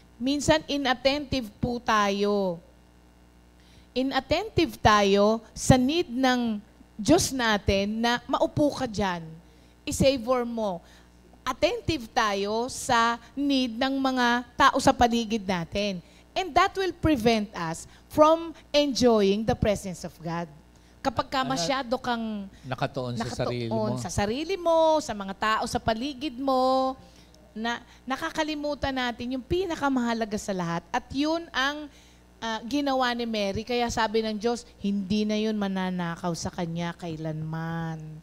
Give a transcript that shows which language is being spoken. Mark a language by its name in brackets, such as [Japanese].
[Filipino] Minsan inattentive po tayo. Inattentive tayo sa need ng Diyos natin na maupo ka dyan. I-savor mo. Attentive tayo sa need ng mga tao sa paligid natin. [English] And that will prevent us from enjoying the presence of God. [Filipino] Kapag ka masyado kang Nakatuon sa sarili mo. sa sarili mo, sa mga tao sa paligid mo, na nakakalimutan natin yung pinakamahalaga sa lahat. At yun ang ginawa ni Mary. Kaya sabi ng Diyos, hindi na yun mananakaw sa kanya kailanman.